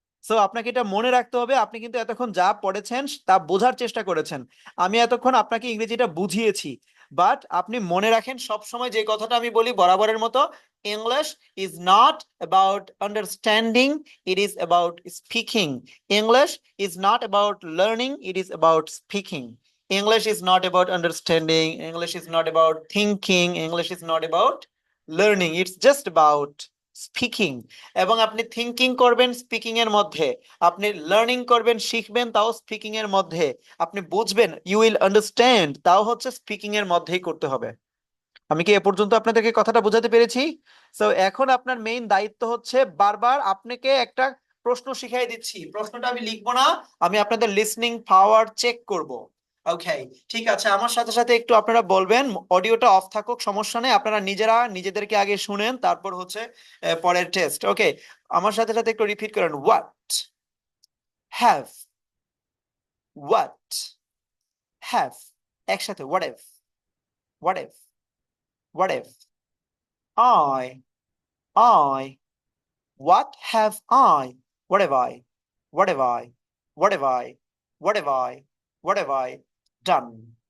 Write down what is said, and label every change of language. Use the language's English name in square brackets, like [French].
[Bangla] So আপনাকে এটা মনে রাখতে হবে। আপনি কিন্তু এতক্ষণ যা পড়েছেন তা বোঝার চেষ্টা করেছেন, আমি এতক্ষণ আপনাকে ইংরেজিটা বুঝিয়েছি, বাট আপনি মনে রাখেন সব সময় যে কথাটা আমি বলি বরাবরের মতো, [English] English is not about understanding, it is about speaking. English is not about learning, it is about speaking. English is not about understanding. English is not about thinking. English is not about learning. It's just about speaking. [Bangla] এবং আপনি thinking করবেন speaking এর মধ্যে, আপনি learning করবেন শিখবেন তাও speaking এর মধ্যে, আপনি বুঝবেন [English] you will understand [Bangla] তাও হচ্ছে স্পিকিং এর মধ্যেই করতে হবে। আমি কি এ পর্যন্ত আপনাদেরকে কথাটা বোঝাতে পেরেছি? সো এখন আপনার মেইন দায়িত্ব হচ্ছে, বারবার আপনাকে একটা প্রশ্ন শিখাই দিচ্ছি, প্রশ্নটা আমি লিখবো না, আমি আপনাদের লিসনিং পাওয়ার চেক করব। ওকে, ঠিক আছে, আমার সাথে সাথে একটু আপনারা বলবেন, অডিওটা অফ থাকুক সমস্যা নেই, আপনারা নিজেরা নিজেদেরকে আগে শুনেন, তারপর হচ্ছে পরের টেস্ট। ওকে, আমার সাথে সাথে একটু রিপিট করেন। [English] what have, what have, [Bangla] একসাথে [English] What have, what have, what have, I, what have I, what have I, what have I, what have I, what have I, what have I done?